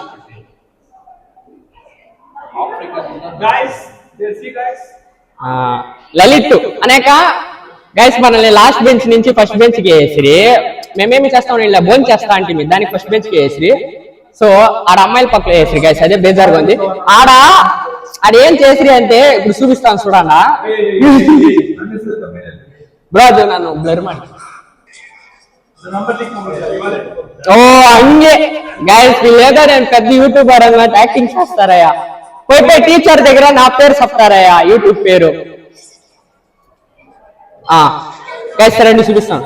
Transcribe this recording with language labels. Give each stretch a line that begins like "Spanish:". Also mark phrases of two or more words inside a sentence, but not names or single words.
Telugu: లలిత్ అనేక గైస్ మనల్ని
English: last bench
Telugu: నుంచి
English: first bench
Telugu: కి వేసిరి. మేమేమి చేస్తాం, ఇలా భోజనం చేస్తా అంటే దానికి
English: first bench
Telugu: కి వేసిరి. సో ఆడ అమ్మాయిల పక్కన వేసిరి గైస్. అదే బేజారుగా ఉంది. ఆడేం చేసిరి అంటే ఇప్పుడు చూపిస్తాను చూడన్నా.
Kannada: బ్రో ಅದು ನಾನು ಬ್ಲರ್ ಮಾಡಿ.
Telugu: ఓ హంగే గైస్ వీళ్ళేదో నేను పెద్ద యూట్యూబర్ అన్నట్టు యాక్టింగ్ చేస్తారయ్యా. పోయి టీచర్ దగ్గర నా పేరు చెప్తారయ్యా, యూట్యూబ్ పేరు. గైస్ రండి చూపిస్తాను.